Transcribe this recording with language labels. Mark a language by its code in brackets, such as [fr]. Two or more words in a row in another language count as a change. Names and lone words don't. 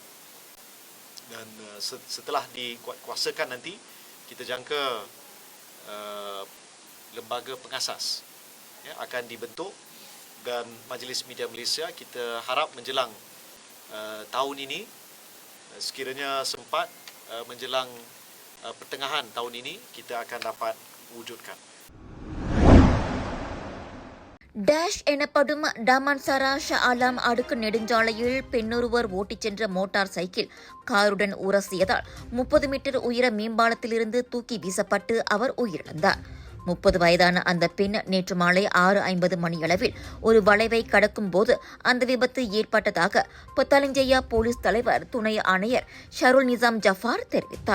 [ms] Dan setelah dikuasakan nanti kita jangka lembaga pengasas akan dibentuk dan Majlis Media Malaysia kita harap menjelang tahun ini sekiranya sempat menjelang pertengahan tahun ini kita akan dapat wujudkan. [ta] டேஷ் எனப்படும் டாமன்சாரா ஷா ஆலம் அடுக்கு நெடுஞ்சாலையில் பெண்ணொருவர் ஓட்டிச் சென்ற மோட்டார் சைக்கிள் காருடன் உரசியதால் 30 மீட்டர் உயர மேம்பாலத்திலிருந்து தூக்கி வீசப்பட்டு அவர் உயிரிழந்தார். 30 வயதான அந்த பெண் நேற்று மாலை 6:50 மணியளவில் ஒரு வளைவை கடக்கும் போது அந்த விபத்து ஏற்பட்டதாக பத்தாலிஞ்சையா போலீஸ் தலைவர் துணை ஆணையர் ஷருல் நிசாம் ஜஃபார் தெரிவித்தார்.